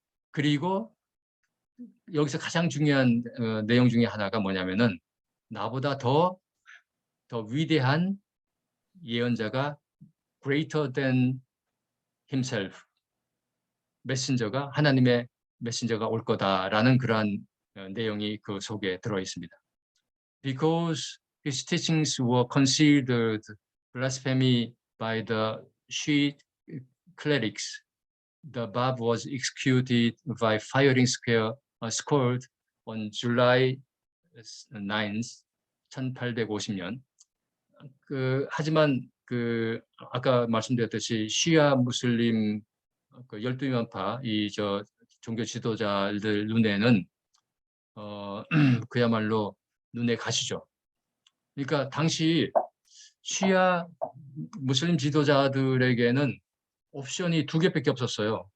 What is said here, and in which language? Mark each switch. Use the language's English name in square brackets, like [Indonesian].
[Korean] 그리고 여기서 가장 중요한 내용 중에 하나가 뭐냐면은 나보다 더 위대한 예언자가 [English] greater than himself, [Korean] 메신저가 하나님의 메신저가 올 거다라는 그러한 내용이 그 속에 들어 있습니다. [English] Because his teachings were considered blasphemy by the Shiite clerics, the Bab was executed by firing squad on July 9th, 1850년. [Korean] 하지만 아까 말씀드렸듯이 시아 무슬림 그 12이만파 종교 지도자들 눈에는 그야말로 눈에 가시죠. 그러니까 당시 시아 무슬림 지도자들에게는 옵션이 두 개밖에 없었어요.